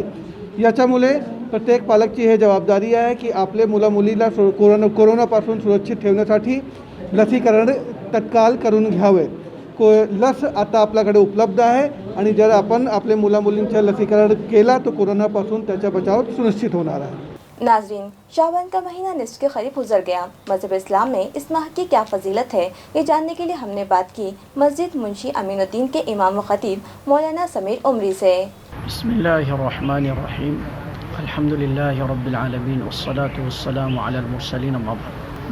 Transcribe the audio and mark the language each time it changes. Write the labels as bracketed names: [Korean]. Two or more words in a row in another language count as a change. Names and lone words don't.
[Marathi] याच्यामुळे प्रत्येक पालकची हे जबाबदारी आहे की आपले मुला मुलीला कोरोनापासून सुरक्षित ठेवण्यासाठी लसीकरण तत्काळ करून घ्यावे। लस आता आपल्याकडे उपलब्ध आहे आणि जर आपण आपले मुला मुलींचं लसीकरण केला तो कोरोनापासून त्याचा बचाव सुनिश्चित होणार आहे। [Urdu] ناظرین، شعبان کا مہینہ نصف کے قریب گزر گیا۔ مذہب اسلام میں اس ماہ کی کیا فضیلت ہے، یہ جاننے کے لیے ہم نے بات کی مسجد منشی امین الدین کے امام و خطیب مولانا سمیر عمری سے۔ [Arabic] بسم اللہ الرحمن الرحیم، الحمدللہ رب العالمین والصلاة والسلام علی المرسلین، اما بعد۔